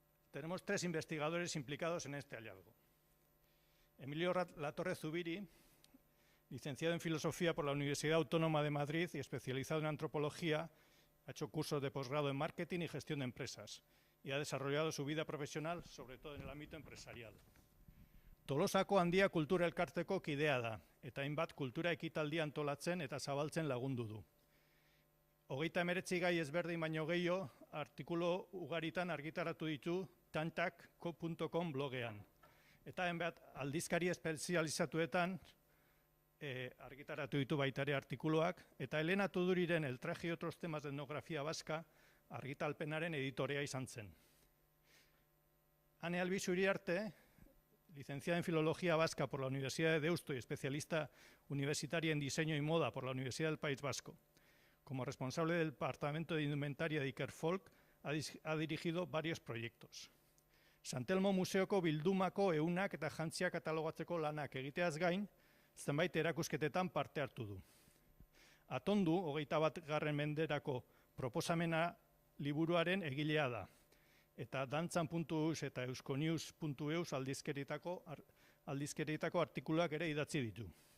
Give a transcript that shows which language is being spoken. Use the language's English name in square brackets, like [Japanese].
[Spanish] Tenemos 3 investigadores implicados en este hallazgo. Emilio Latorre Zubiri, licenciado en Filosofía por la Universidad Autónoma de Madrid y especializado en Antropología, ha hecho cursos de posgrado en Marketing y Gestión de Empresas y ha desarrollado su vida profesional, sobre todo en el ámbito empresarial. [Basque] Tolosako Handia Kultura Elkarteko kidea da, eta hainbat kultura ekitaldia antolatzen eta zabaltzen lagundu du. 39 gai ezberdin baino gehiago artikulu ugaritan argitaratu ditu tantak.com blogean. Eta hainbat aldizkari espezializatuetan argitaratu ditu baita ere artikuluak, eta Elena Tuduriren El traje y otros temas de etnografía vasca argitalpenaren editorea izan zen. [Spanish] Ane Albizu Iriarte, licenciada en Filología Vasca por la Universidad de Deusto y especialista universitaria en Diseño y Moda por la Universidad del País Vasco. Como responsable del Departamento de Indumentaria de Ikerfolk, ha dirigido varios proyectos. [Basque] Santelmo Museoko bildumako ehunak eta jantziak katalogatzeko lanak egiteaz gain, zenbait erakusketetan parte hartu du. Atondu, 21. menderako proposamena liburuaren egilea da, eta dantzan.eus eta euskonews.eus aldizkerietako artikuluak ere idatzi ditu.